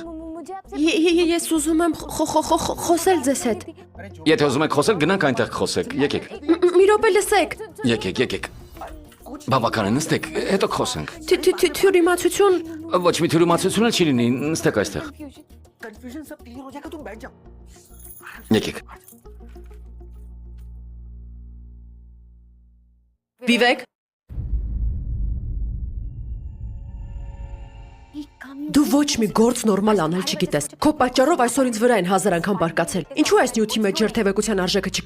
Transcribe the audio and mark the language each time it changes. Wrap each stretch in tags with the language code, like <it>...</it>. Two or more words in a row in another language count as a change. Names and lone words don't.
<hy>Ես ուզում եմ խոսել ձեզ հետ։ Եթե ուզում եք խոսել, գնանք այնտեղ խոսեք, եկեք։ Մի րոպե լսեք։ Եկեք։ Բավական է, նստեք, հետո խոսենք։ Թյուրիմացություն։ Ոչ մի թյուրիմացություն էլ չի լինի, նստեք այստեղ։</hy> <hi>कंफ्यूजन सब क्लियर हो जाएगा, तुम बैठ जाओ।</hi> <hy>Եկեք։ Վիվեկ։ Դու ոչ մի գործ նորմալ անել չգիտես։ Քո պատճառով այսօր ինձ վրա են 1000 անգամ բարկացել։ Ինչու այս նյութի մեջ երթևեկության արժեքը չկա։</hy>